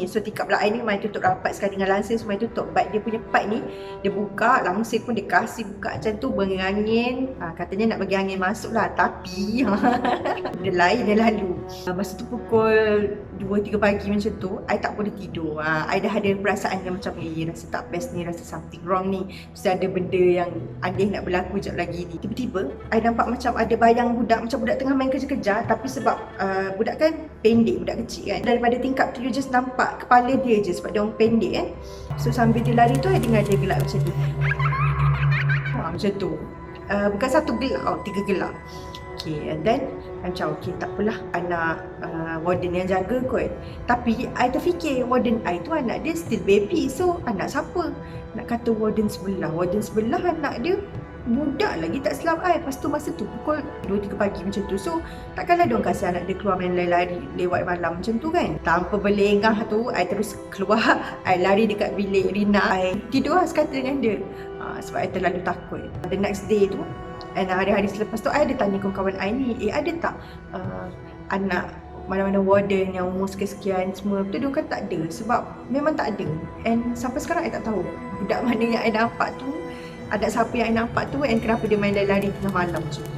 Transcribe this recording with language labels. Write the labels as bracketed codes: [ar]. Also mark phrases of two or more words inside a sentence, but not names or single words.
[ms] So tingkap belah I ni memang tutup rapat sekali dengan langsir, semua tutup. But dia punya part ni dia buka, langsir pun dia kasih buka macam tu, berangin. Katanya nak bagi angin masuk lah, tapi dia lalu. Masa tu pukul 2-3 pagi macam tu, I tak boleh tidur. I dah ada perasaan yang macam rasa tak best ni, rasa [en] something wrong [ms] ni, mesti ada benda yang aneh nak berlaku sekejap lagi ni. Tiba-tiba I nampak macam ada bayang budak, macam budak tengah main kejar-kejar. Tapi sebab budak kan pendek, budak kecil kan, daripada tingkap tu [en] you just [ms] nampak kepala dia je sebab dia orang pendek kan. So sambil dia lari tu I dengar dia gelak macam ni, macam tu. Bukan 1 gelak, 3 gelak. Okay, [en] and then [ms] macam tak apalah, anak warden yang jaga kot. Tapi I terfikir warden I tu anak dia [en] still baby. [ms] So anak siapa? Nak kata warden sebelah anak dia budak lagi tak silap I. Lepas tu masa tu pukul 2-3 pagi macam tu. So takkanlah diorang kasih anak dia keluar main lari lewat malam macam tu kan. Tanpa berlengah tu I terus keluar, I lari dekat bilik Rina, I tidur lah sekata dengan dia. Sebab I terlalu takut. [en] The next day [ms] tu, and hari-hari selepas tu, I ada tanya kawan-kawan I ni, ada tak anak mana-mana warden yang umur sekian-sekian semua. Betul dia kan tak ada, sebab memang tak ada. And sampai sekarang I tak tahu budak mana yang I nampak tu, anak siapa yang I nampak tu, and kenapa dia main lari tengah malam macam tu.